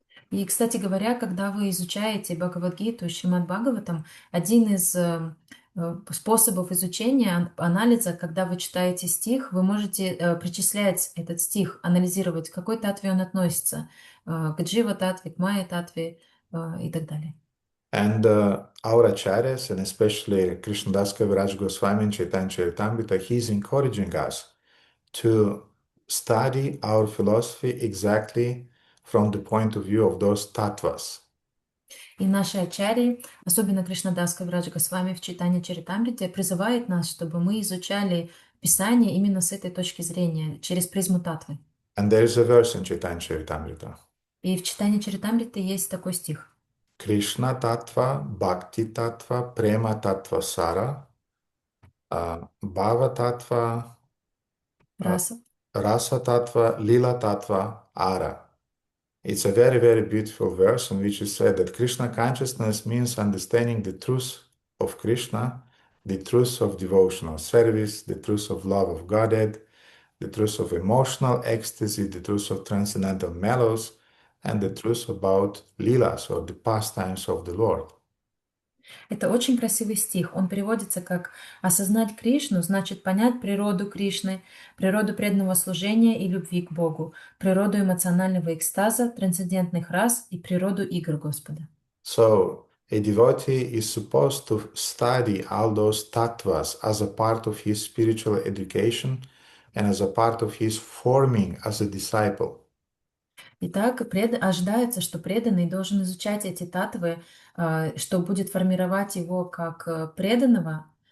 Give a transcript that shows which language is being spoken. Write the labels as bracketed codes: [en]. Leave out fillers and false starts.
[ru] И, кстати говоря, когда вы изучаете Бхагавад-гиту и Шримад Бхагаватам, один из способов изучения, анализа, когда вы читаете стих, вы можете причислять этот стих, анализировать, к какой татве он относится, к Джива-татве, к Майя-татве и так далее. [en] And our acharyas, and especially Krishnadas Kaviraj Goswami and Chaitanya Charitamrita, he's encouraging us to study our philosophy exactly from the point of view of those tattvas. [ru] И наши ачарьи, особенно Кришнадас Кавирадж Госвами в Чайтанья Чаритамрите, призывает нас, чтобы мы изучали Писание именно с этой точки зрения, через призму татвы. [en] And there is a verse in Chaitanya Charitamrita. [ru] И в Чайтанья Чаритамрите есть такой стих. [sa] Krishna tattva, bhakti tattva, prema tattva sara, bhava tattva, [ru] Раса. [sa] rasa tattva, lila tattva, ara. [en] It's a very, very beautiful verse in which is said that Krishna consciousness means understanding the truth of Krishna, the truth of devotional service, the truth of love of Godhead, the truth of emotional ecstasy, the truth of transcendental mellows, and the truth about lilas or the pastimes of the Lord. [ru] Это очень красивый стих. Он переводится как «осознать Кришну значит понять природу Кришны, природу преданного служения и любви к Богу, природу эмоционального экстаза, трансцендентных рас и природу игр Господа». [en] So a devotee is supposed to study all those tattvas as a part of his spiritual education and as a part of his forming as a disciple. [ru] Итак, ожидается, что преданный должен изучать эти татвы, что будет формировать его как преданного,